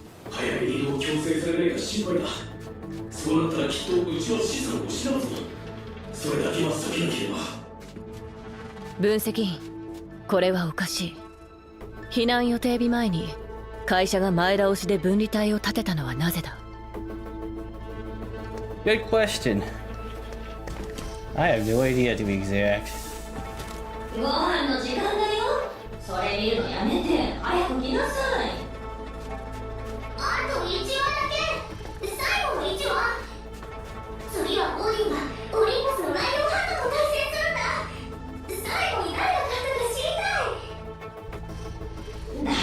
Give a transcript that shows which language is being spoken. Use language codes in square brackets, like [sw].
[ja] 早めに移動を強制されないか心配だ。そうなったらきっとうちは資産を失うぞ。それだけは避けなければ。分析員、これはおかしい。避難予定日前に会社が前倒しで分離帯を立てたのはなぜだ。 [en] Good question. I have no idea to be exact. [ja] ご飯の時間だよ。それ見るのやめて早く来なさい。あと1話だけ。最後の1話。次はオディンがオリンポスのライオンハントと対戦するんだ。最後に誰が勝ったか知りたい。